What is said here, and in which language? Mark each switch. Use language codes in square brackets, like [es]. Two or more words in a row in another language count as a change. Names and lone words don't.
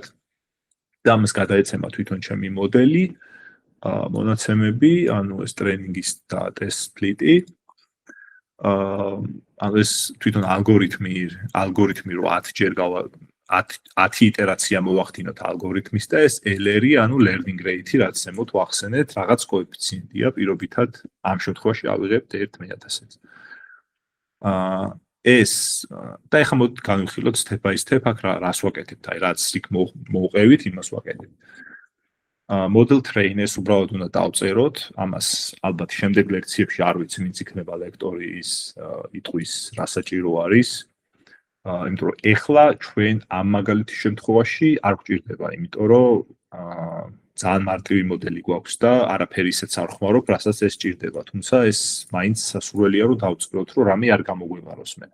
[ka] და ამას გადაეცემა თვითონ ჩემი მოდელი, მონაცემები, ანუ ეს ტრენინგის და [en] test split. [ka] ანუ ეს თვითონ ალგორითმი რო 10 ჯერ 10 iterაცია მოვახდინოთ ალგორითმის და ეს LR-ი, ანუ [en] learning rate- [ka] ი, რაც ზემოთ ვახსენეთ, რაღაც კოეფიციენტია, პირობითად ამ შემთხვევაში ავიღებთ 1/1000-ს. ეს და ეხლა მოდით განვიხილოთ [en] step by step [ka] აქ რას ვაკეთებთ, აი რაც იქ მოვყევით, იმას ვაკეთებთ. [en] Model train- [ka] ს უბრალოდ უნდა დავწეროთ, ამას ალბათ შემდეგ ლექციებში არ ვიცი, ვინც იქნება ლექტორი ის იტყვის რა საჭირო არის. იმიტომ რომ ეხლა ჩვენ ამ მაგალითის შემთხვევაში არ გვჭირდება, იმიტომ რომ ძალიან მარტივი მოდელი გვაქვს და არაფერი ისეც არ ხმარობ, რასაც ეს სჭირდება, თუმცა ეს მაინც სასურველია რომ დავწეროთ, რომ რამე არ გამოგვევაროს მე.